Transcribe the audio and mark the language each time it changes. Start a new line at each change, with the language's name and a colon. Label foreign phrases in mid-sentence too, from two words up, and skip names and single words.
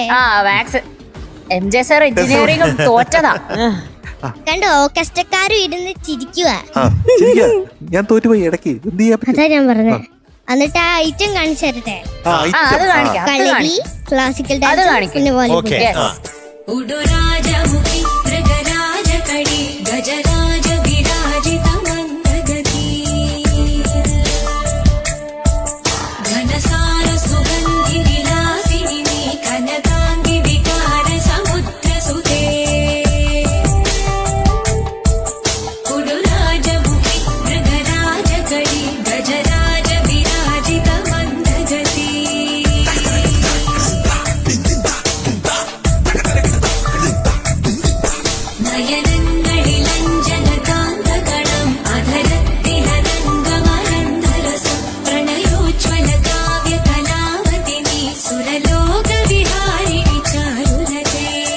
Malayalam: ആ മാത്സ്. MJ സാർ എഞ്ചിനീയറിംഗും തോറ്റതാ. കണ്ടോ, കഷ്ടക്കാരും ഇരുന്ന് ചിരിക്കുക. ഞാൻ തോറ്റുപോയി ഇടയ്ക്ക്. എന്ത് ചെയ്യാൻ പറ്റും? അതാ ഞാൻ പറഞ്ഞത്. എന്നിട്ട് ആ ഐറ്റം കാണിച്ചു തരട്ടെ. അത് കാണിക്കാം. കളരി, ക്ലാസിക്കൽ അത് ഡാൻസ്, കാണിക്കും. പിന്നെ വോളിബോൾ.
English: Yes.
Sanskrit: उडुराजमुखी मृगराजकडी गजराज विराजितमन्दगती घनसार सुगन्धि विलासिनी कनकाङ्गि विकार समुद्रसुते उडुराजमुखी मृगराजकडी गजराज विराजितमन्दगती നയനങ്ങളിലഞ്ജനകാന്തകണം
Malayalam: അധരത്തിലരംഗമരന്ധരസം പ്രണയോജ്വലകാവ്യകലാവതിനി സുരലോകവിഹാരിണി ചാരുലതേ